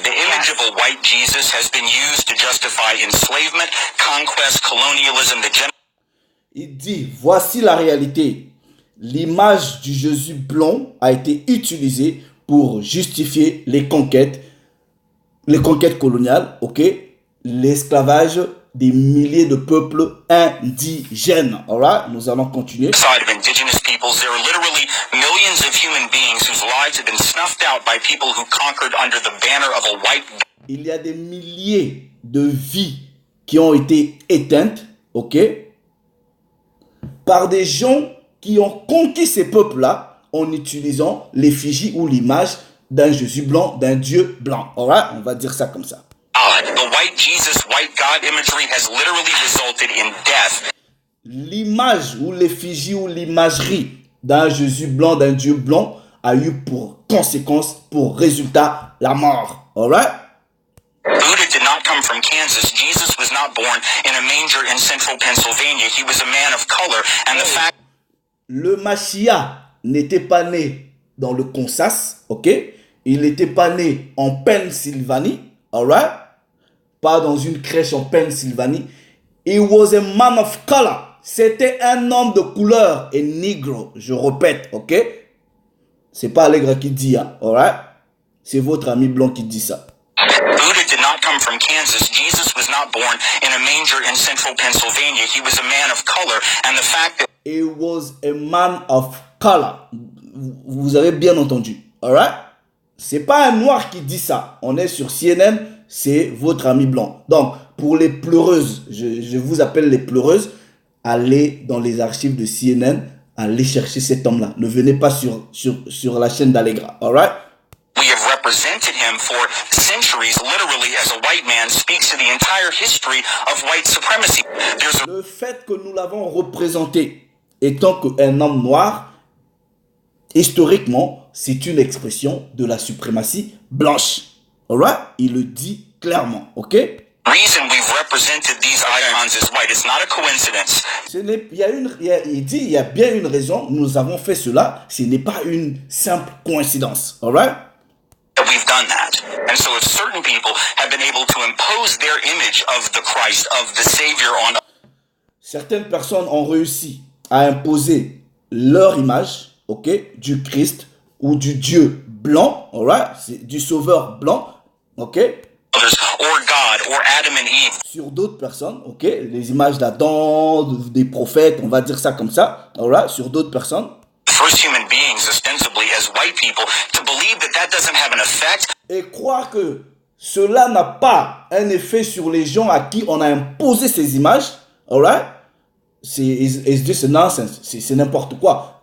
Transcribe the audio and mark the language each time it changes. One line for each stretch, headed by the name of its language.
English: The image of a white Jesus has been used to justify enslavement, conquest, colonialism,
French: Il dit, voici la réalité. L'image du Jésus blanc a été utilisée pour justifier les conquêtes coloniales, ok? L'esclavage des milliers de peuples indigènes. Alright, nous allons continuer.
English: Side of indigenous peoples, there are literally millions of human beings whose lives have been snuffed out by people who conquered under the banner of a white.
French: Il y a des milliers de vies qui ont été éteintes, ok, par des gens qui ont conquis ces peuples-là en utilisant l'effigie ou l'image d'un Jésus blanc, d'un Dieu blanc. Alright, on va dire ça comme ça.
English: The white Jesus, white God imagery has literally resulted in death.
French: L'image ou l'effigie ou l'imagerie d'un Jésus blanc, d'un Dieu blanc, a eu pour conséquence, pour résultat, la mort. Alright?
English: Buddha did not come from Kansas. Jesus was not born in a manger in central Pennsylvania. He was a man of color. And the fact...
French: Le Mashiach n'était pas né dans le Kansas, ok? Il n'était pas né en Pennsylvanie, alright? Pas dans une crèche en Pennsylvanie.
English: He was a man of color.
French: C'était un homme de couleur et negro. Je répète, ok? C'est pas Allègre qui dit, hein, alright? C'est votre ami blanc qui dit ça.
English: Buddha did not come from Kansas. Jesus was not born in a manger in central Pennsylvania. He was a man of color. And the fact that... He was a man of color.
French: Vous avez bien entendu, alright? C'est pas un noir qui dit ça. On est sur CNN, c'est votre ami blanc. Donc, pour les pleureuses, je vous appelle les pleureuses, allez dans les archives de CNN, allez chercher cet homme-là. Ne venez pas sur la chaîne d'Allegra, alright?
English: We have represented him for centuries, literally, as a white man speaks to the entire history of white supremacy.
French: Le fait que nous l'avons représenté étant qu'un homme noir, historiquement, c'est une expression de la suprématie blanche. Alright? Il le dit clairement, ok?
English: Reason we've represented these icons as white. It's not a coincidence.
French: Il dit, il y a bien une raison, nous avons fait cela, ce n'est pas une simple coïncidence, alright?
English: That we've done that. And so if certain people have been able to impose their image of the Christ, of the Savior on...
French: Certaines personnes ont réussi à imposer leur image, ok, du Christ ou du Dieu blanc, alright, du sauveur blanc, ok,
English: or God, or Adam and Eve.
French: Sur d'autres personnes, ok, les images d'Adam, des prophètes, on va dire ça comme ça, alright, sur d'autres personnes.
English: First human beings, ostensibly as white people, to believe that that doesn't have an effect.
French: Et croire que cela n'a pas un effet sur les gens à qui on a imposé ces images, alright, c'est
English: just nonsense,
French: c'est n'importe quoi.